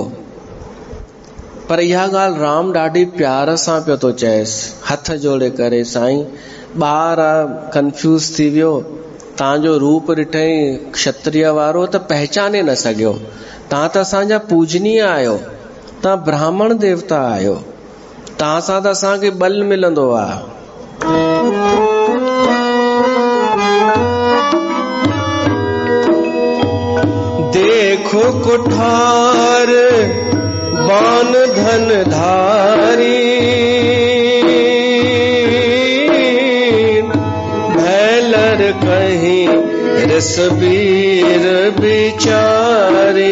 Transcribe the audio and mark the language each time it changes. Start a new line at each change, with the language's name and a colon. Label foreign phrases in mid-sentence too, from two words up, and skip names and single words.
Sindhi: पर इहा ॻाल्हि राम ॾाढी प्यार सां पियो थो चएसि, हथ जोड़े करे, साईं ॿार कंफ्यूज़ थी वियो, तव्हांजो रूप ॾिठई क्षत्रिय वारो त पहचाने न सघियो। तव्हां त असांजा पूजनीय आहियो, तव्हां ब्राह्मण देवता आहियो, तव्हां सां त असांखे बल मिलंदो आहे।
Awadhi: देखो कुठार बान धन धारी, भैलर कहीं रसबीर बिचारे।